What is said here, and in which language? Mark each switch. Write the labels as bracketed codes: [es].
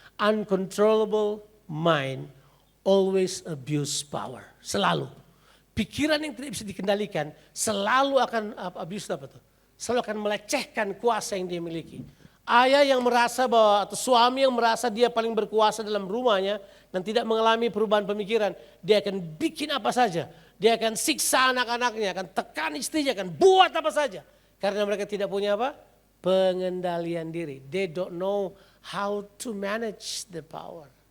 [en] Uncontrollable mind always abuse power. [id] Selalu. Pikiran yang tidak bisa dikendalikan selalu akan abuse apa tuh? Selalu akan melecehkan kuasa yang dia miliki. Ayah yang merasa bahwa atau suami yang merasa dia paling berkuasa dalam rumahnya dan tidak mengalami perubahan pemikiran, dia akan bikin apa saja. Dia akan siksa anak-anaknya, akan tekan istrinya, akan buat apa saja. Karena mereka tidak punya apa? Pengendalian diri. [en] They don't know how to manage the power.